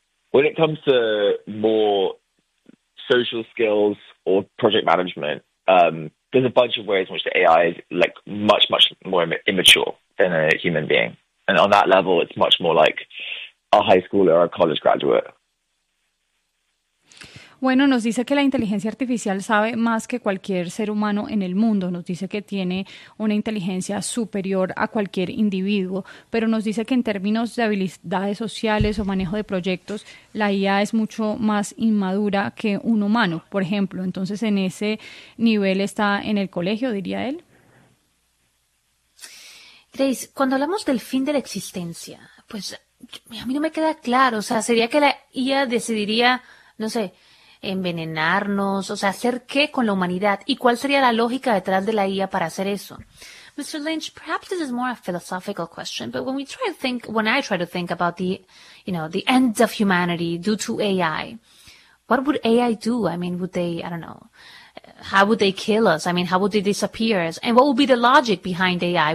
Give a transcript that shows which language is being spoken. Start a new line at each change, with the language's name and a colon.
English: When it comes to more social skills or project management, there's a bunch of ways in which the AI is like much, much more immature than a human being. And on that level, it's much more like a high schooler or a college graduate.
Spanish: Bueno, nos dice que la inteligencia artificial sabe más que cualquier ser humano en el mundo. Nos dice que tiene una inteligencia superior a cualquier individuo, pero nos dice que en términos de habilidades sociales o manejo de proyectos, la IA es mucho más inmadura que un humano, por ejemplo. Entonces, en ese nivel está en el colegio, diría él. Grace, cuando hablamos del fin de la existencia, pues a mí no me queda claro. O sea, ¿sería que la IA decidiría, no sé, envenenarnos, o sea, hacer qué con la humanidad, y cuál sería la lógica detrás de la IA para hacer eso?
English: Mr. Lynch, perhaps this is more a philosophical question, but when I try to think about the, you know, the end of humanity due to AI, what would AI do? I mean, would they, I don't know, how would they kill us? I mean, how would they disappear us? And what would be the logic behind AI?